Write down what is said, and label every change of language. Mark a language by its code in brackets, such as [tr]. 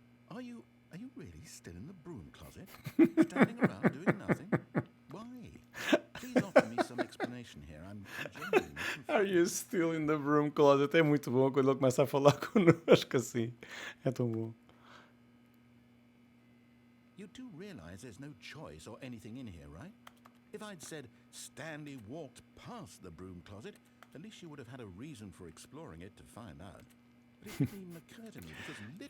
[en] Are you really still in the broom closet? Standing around doing nothing? Why? Please offer me some explanation here. I'm genuinely confused. Are you still in the broom closet? [pt] É muito bom quando ele começa a falar connosco assim. É tão bom. [en] You do realize there's no choice or anything in here, right? If I'd said Stanley walked past the broom closet, at least you would have had a reason for exploring it to find out. But it didn't even occur to me because